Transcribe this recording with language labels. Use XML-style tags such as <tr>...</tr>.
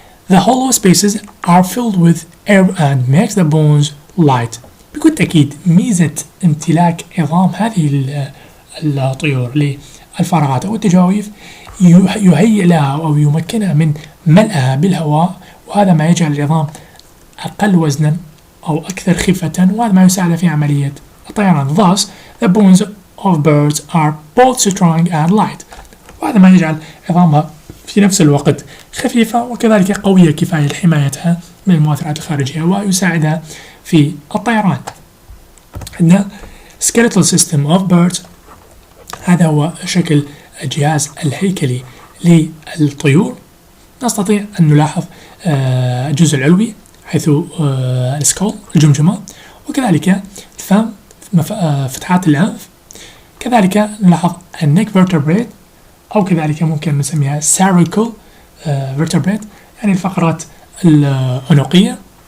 <en>The hollow spaces are filled with air and makes the bones light.</en> <ar>بكل تأكيد ميزة امتلاك عظام هذه الطيور للفراغات أو التجاويف يهيئ لها أو يمكنها من ملئها بالهواء، وهذا ما يجعل العظام أقل وزنا أو أكثر خفة، وهذا ما يساعد في عملية الطيران.</ar> <en>Thus the bones of birds are both strong and light.</en> <ar>وهذا ما يجعل عظامها في نفس الوقت خفيفة وكذلك قوية كفاية لحمايتها من المؤثرات الخارجية ويساعدها في الطيران. عندنا</ar> <en>skeletal system of birds.</en> <ar>هذا هو شكل الجهاز الهيكلي للطيور. نستطيع أن نلاحظ الجزء العلوي حيث السكول الجمجمة، وكذلك الفم، فتحات الأنف، كذلك نلاحظ النيك vertebrae، أو كذلك ممكن نسميها cervical vertebrae، يعني الفقرات العنقية.</ar>